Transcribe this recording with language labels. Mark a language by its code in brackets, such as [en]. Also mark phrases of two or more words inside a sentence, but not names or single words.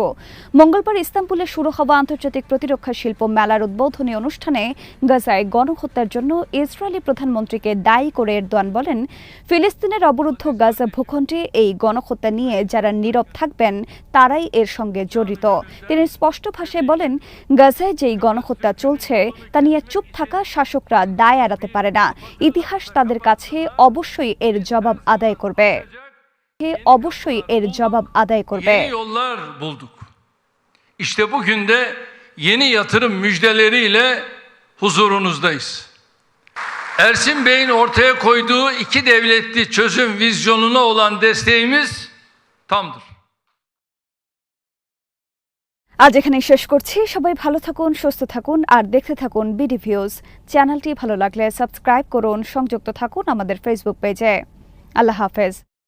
[bn] মঙ্গলবার ইস্তাম্বুলে শুরু হওয়া আন্তর্জাতিক প্রতিরক্ষা শিল্প মেলার উদ্বোধনী অনুষ্ঠানে গাজায় গণহত্যার জন্য ইসরায়েলি প্রধানমন্ত্রীকে দায়ী করে এরদোয়ান বলেন, ফিলিস্তিনের অবরুদ্ধ গাজা ভূখণ্ডে এই গণহত্যা নিয়ে যারা নীরব থাকবেন তারাই এর সঙ্গে জড়িত। তিনি স্পষ্ট ভাষায় বলেন, গাজায় যেই গণহত্যা চলছে তা নিয়ে চুপ থাকা শাসকরা দায় এড়াতে পারে না। ইতিহাস তাদের কাছে অবশ্যই এর জবাব আদায় করবে। [tr] Yeni yollar bulduk. İşte bugün de yeni yatırım müjdeleriyle huzurunuzdayız. Ersin Bey'in ortaya koyduğu iki devletli çözüm vizyonuna olan desteğimiz tamdır. [bn] আজ এখানেই শেষ করছি। সবাই ভালো থাকুন, সুস্থ থাকুন আর দেখতে থাকুন বিডি ভিউজ। চ্যানেলটি ভালো লাগলে সাবস্ক্রাইব করুন, সংযুক্ত থাকুন আমাদের ফেসবুক পেজে। আল্লাহ হাফেজ।